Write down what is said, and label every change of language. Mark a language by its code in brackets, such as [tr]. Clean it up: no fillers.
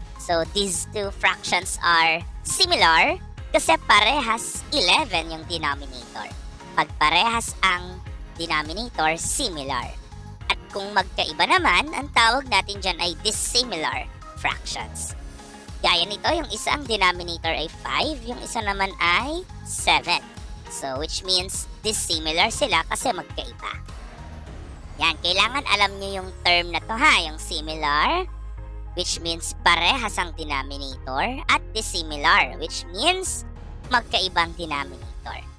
[en] So, these two fractions are similar [tl] kasi parehas [en] 11 yung denominator. [tl] Pag parehas ang denominator, similar. At kung magkaiba naman, ang tawag natin dyan ay dissimilar fractions. Gaya nito, yung isa ang denominator ay 5, yung isa naman ay 7. [en] So, which means dissimilar [tl] sila kasi magkaiba. Yan, kailangan alam nyo yung term na to ha, yung similar, [en] which means [tl] parehas ang denominator, at dissimilar, which means magkaibang denominator.